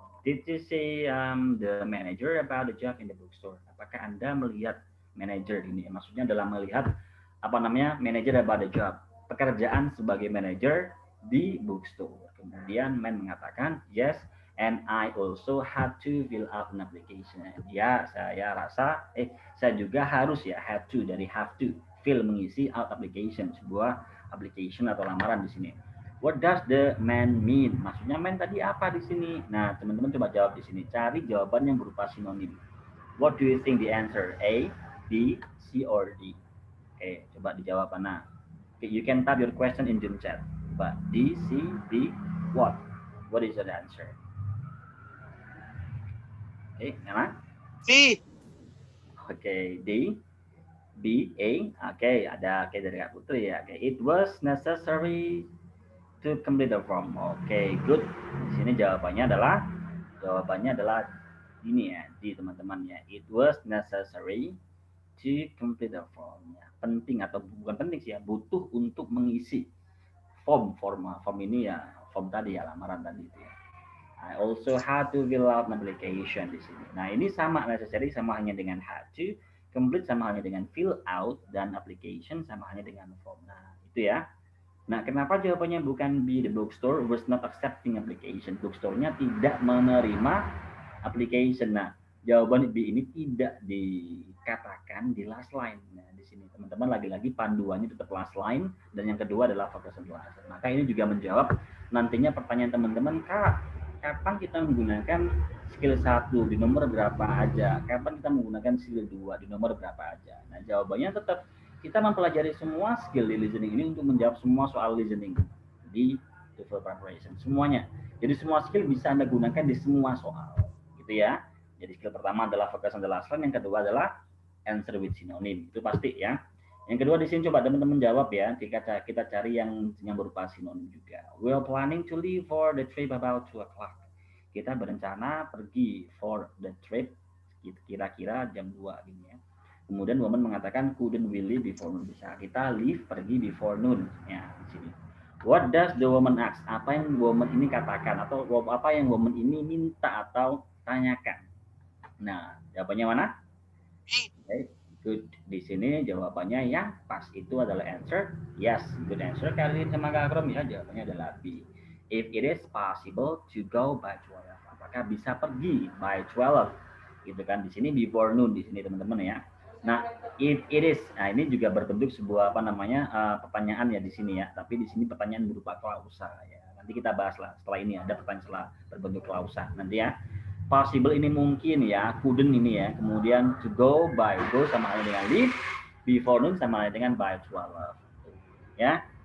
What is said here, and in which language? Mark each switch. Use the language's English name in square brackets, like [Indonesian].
[English] Did you say the manager about the job in the bookstore? [Indonesian] Apakah Anda melihat manager ini? Maksudnya adalah melihat manager [English] about the job. [Indonesian] Pekerjaan sebagai manager di bookstore. Kemudian man mengatakan, [English] yes, and I also had to fill out an application. [Indonesian] Ya, saya juga harus ya, have to, dari have to, fill, mengisi, out application, sebuah application atau lamaran di sini. [English] What does the man mean? [Indonesian] Maksudnya man tadi apa di sini? Nah, teman-teman coba jawab di sini. Cari jawaban yang berupa sinonim. [English] What do you think the answer? A, B, C, or D? [Indonesian] Oke, coba dijawab mana? [English] Okay, you can type your question in Zoom chat. Coba D, C, D, what? What is the answer? [Indonesian] Mana? C. [English] Oke, D, B, A. [Indonesian] Oke, ada dari Kak Putri ya. [English] Oke, it was necessary to complete the form. Oke, good. [Indonesian] Di sini jawabannya adalah ini ya, D teman-teman ya. [English] It was necessary to complete the form. [Indonesian] Ya, penting atau bukan penting sih ya, butuh untuk mengisi form ini ya, form tadi ya, lamaran tadi itu ya. [English] I also had to fill out an application [Indonesian] di sini. Nah, ini sama necessary sama hanya dengan had to, complete sama hanya dengan fill out, dan application sama hanya dengan form. Nah, itu ya. Nah, kenapa jawabannya bukan B? [English] The bookstore was not accepting application. [Indonesian] Bookstore-nya tidak menerima application. Nah, jawaban B ini tidak dikatakan di last line. Nah, di sini teman-teman lagi-lagi panduannya tetap last line, dan yang kedua adalah [English] focus on last. [Indonesian] Maka ini juga menjawab nantinya pertanyaan teman-teman, Kak, kapan kita menggunakan skill 1 di nomor berapa aja? Kapan kita menggunakan skill 2 di nomor berapa aja? Nah, jawabannya tetap kita mempelajari semua skill di listening ini untuk menjawab semua soal listening di TOEFL preparation. Semuanya. Jadi semua skill bisa Anda gunakan di semua soal. Gitu ya. Jadi skill pertama adalah [English] focus on the last line, [Indonesian] yang kedua adalah [English] answer with synonym. [Indonesian] Itu pasti ya. Yang kedua di sini coba teman-teman jawab ya. Kita cari yang berupa sinonim juga. [English] We are planning to leave for the trip about 2 o'clock. [Indonesian] Kita berencana pergi [English] for the trip [Indonesian] kira-kira jam 2 gini ya. Kemudian woman mengatakan [English] couldn't we leave before noon? [Indonesian] Bisa kita leave, pergi before noon ya di sini. [English] What does the woman ask? [Indonesian] Apa yang woman ini katakan atau apa yang woman ini minta atau tanyakan? Nah, jawabannya mana? [English] Okay, good. [Indonesian] Di sini jawabannya yang pas itu adalah answer. [English] Yes, good answer. [Indonesian] Kali ini sama Kak Akrom ya, jawabannya adalah B. [English] If it is possible to go by 12. [Indonesian] Apakah bisa pergi by 12? Gitu kan. Di sini before noon di sini teman-teman ya. Nah, [English] if it is, [Indonesian] nah ini juga berbentuk sebuah apa namanya pertanyaan ya di sini ya. Tapi di sini pertanyaan berupa klausa ya. Nanti kita bahas lah setelah ini ada pertanyaan setelah berbentuk klausa nanti ya. Possible ini mungkin ya, couldn't ini ya. Kemudian to go by, go sama halnya dengan leave, before noon sama halnya dengan by 12. Ya.